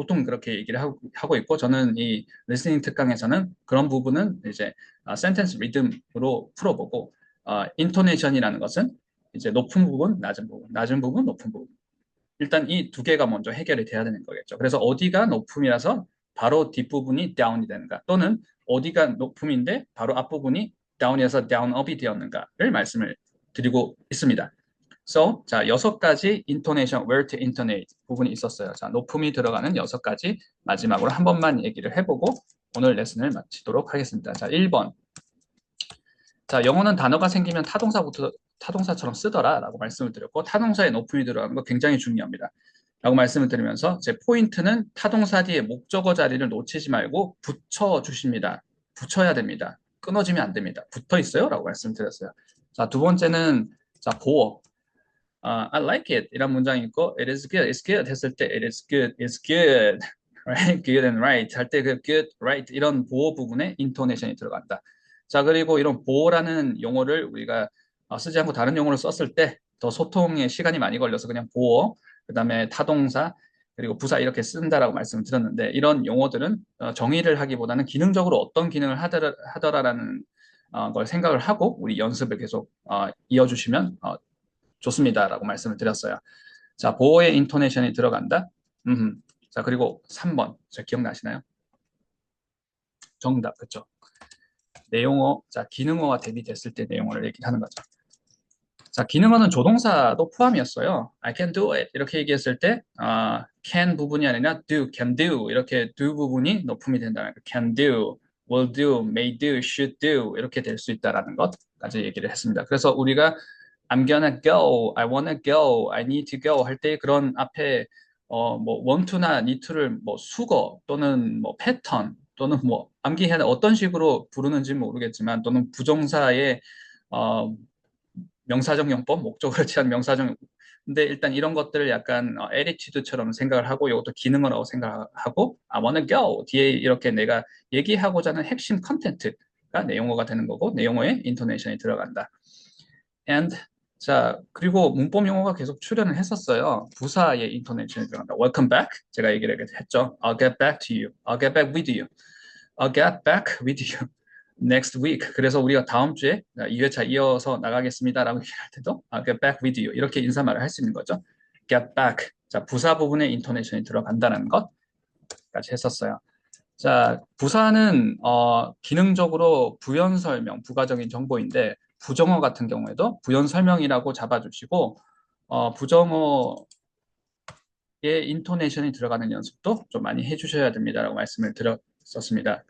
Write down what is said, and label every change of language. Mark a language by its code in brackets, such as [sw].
[ko] 보통 그렇게 얘기를 하고 있고 저는 이 리스닝 특강에서는 그런 부분은 이제 센텐스 리듬으로 풀어보고 인토네이션이라는 것은 이제 높은 부분, 낮은 부분, 높은 부분 일단 이 두 개가 먼저 해결이 돼야 되는 거겠죠. 그래서 어디가 높음이라서 바로 뒷부분이 다운이 되는가 또는 어디가 높음인데 바로 앞부분이 다운이어서 다운업이 되었는가를 말씀을 드리고 있습니다. So, 자, 6가지 intonation, [en] where to intonate [ko] 부분이 있었어요. 자, 높음이 들어가는 6가지 마지막으로 한 번만 얘기를 해보고 오늘 레슨을 마치도록 하겠습니다. 자, 1번. 자, 영어는 단어가 생기면 타동사부터 타동사처럼 쓰더라 라고 말씀을 드렸고 타동사에 높음이 들어가는 거 굉장히 중요합니다. 라고 말씀을 드리면서 제 포인트는 타동사 뒤에 목적어 자리를 놓치지 말고 붙여 주십니다. 붙여야 됩니다. 끊어지면 안 됩니다. 붙어 있어요? 라고 말씀드렸어요. 자, 두 번째는 자, 보어. [en] I like it [ko] 이란 문장이 있고 [en] it is good, it's good [ko] 했을 때 [en] it is good, it's good, right, good and right [ko] 할 때 그 [en] good, right [ko] 이런 보어 부분에 인토네이션이 들어간다. 자, 그리고 이런 보어라는 용어를 우리가 쓰지 않고 다른 용어를 썼을 때 더 소통에 시간이 많이 걸려서 그냥 보어, 그다음에 타동사, 그리고 부사 이렇게 쓴다라고 말씀을 드렸는데 이런 용어들은 정의를 하기보다는 기능적으로 어떤 기능을 하더라라는 걸 생각을 하고 우리 연습을 계속 이어주시면 좋습니다라고 말씀을 드렸어요. 자, 보어의 인토네이션이 들어간다. 자, 그리고 3번. 자, 기억나시나요? 정답, 그쵸? 내용어, 자, 기능어와 대비됐을 때 내용어를 얘기를 하는 거죠. 자, 기능어는 조동사도 포함이었어요. [en] I can do it. [ko] 이렇게 얘기했을 때, can 부분이 아니라 do, [en] can do. [ko] 이렇게 do 부분이 높음이 된다는 거. [en] can do, will do, may do, should do. [ko] 이렇게 될 수 있다는 것까지 얘기를 했습니다. 그래서 우리가 [en] I'm gonna go, I wanna go, I need to go [ko] 할 때 그런 앞에 뭐 want to나 need to를 뭐 수거 또는 뭐 패턴 또는 뭐 암기해야 어떤 식으로 부르는지 모르겠지만 또는 부정사의 어, 명사적 용법, 목적어를 취한 명사적 근데 일단 이런 것들을 약간 attitude처럼 생각을 하고 이것도 기능어라고 생각하고 [en] I wanna go [ko] 뒤에 이렇게 내가 얘기하고자 하는 핵심 컨텐츠가 내용어가 되는 거고 내용어에 인토네이션이 들어간다. And 자, 그리고 문법 용어가 계속 출연을 했었어요. 부사의 인토네이션이 들어간다. [en] Welcome back. [ko] 제가 얘기를 했죠. [en] I'll get back to you. I'll get back with you. I'll get back with you next week. [ko] 그래서 우리가 다음 주에 2회차 이어서 나가겠습니다라고 얘기할 때도 [en] I'll get back with you. [ko] 이렇게 인사말을 할 수 있는 거죠. [en] get back. [ko] 자, 부사 부분에 인토네이션이 들어간다는 것까지 했었어요. 자, 부사는 기능적으로 부연 설명, 부가적인 정보인데 부정어 같은 경우에도 부연 설명이라고 잡아주시고 부정어의 인토네이션이 들어가는 연습도 좀 많이 해주셔야 됩니다라고 말씀을 드렸었습니다.